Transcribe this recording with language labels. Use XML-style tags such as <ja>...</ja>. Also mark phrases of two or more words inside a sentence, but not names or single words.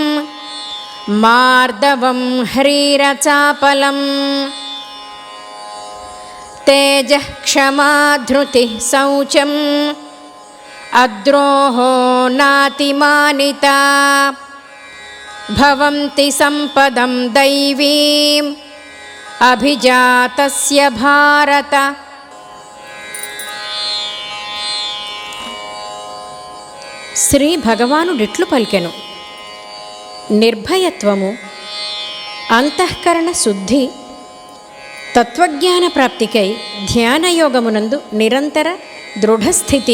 <sa>मार्दवं ह्रीरचापलम् तेजः क्षमा धृतिः शौचम् अद्रोहो नातिमानिता भवन्ति सम्पदं दैवीम् अभिजातस्य भारत।</sa> <te>శ్రీ భగవానుడిట్లు పలికెను. నిర్భయత్వము, అంతఃకరణ శుద్ధి, తత్వజ్ఞాన ప్రాప్తికై ధ్యానయోగమునందు నిరంతర దృఢస్థితి,</te>